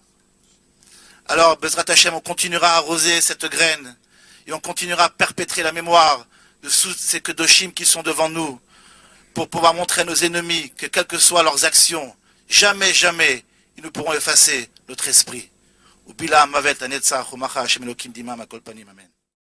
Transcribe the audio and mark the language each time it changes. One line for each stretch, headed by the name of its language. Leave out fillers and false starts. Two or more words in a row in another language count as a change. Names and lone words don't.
French: Alors,
Hebrew: בעזרת השם,
French: on continuera à arroser cette graine et on continuera à perpétrer la mémoire de tous ces Kedoshim qui sont devant nous pour pouvoir montrer à nos ennemis que, quelles que soient leurs actions, jamais, jamais, ils ne pourront effacer notre esprit.
Hebrew: ובלע המות לנצח ומחה השם אלוקים דמעה מעל כל פנים. Amen.